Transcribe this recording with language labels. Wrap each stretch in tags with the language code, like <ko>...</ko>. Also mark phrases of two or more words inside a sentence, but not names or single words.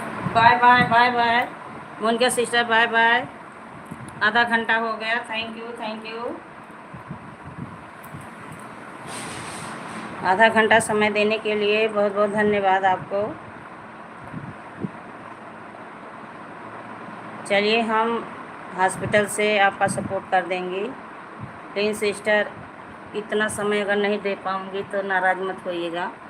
<en>bye bye bye bye. मोनिका sister bye bye.</en> <hi>आधा घंटा हो गया।</hi> <en>thank you thank you.</en> <hi>आधा घंटा समय देने के लिए बहुत बहुत धन्यवाद आपको। चलिए हम हॉस्पिटल से आपका सपोर्ट कर देंगे। लेकिन सिस्टर इतना समय अगर नहीं दे पाऊँगी तो नाराज़ मत होइएगा।</hi>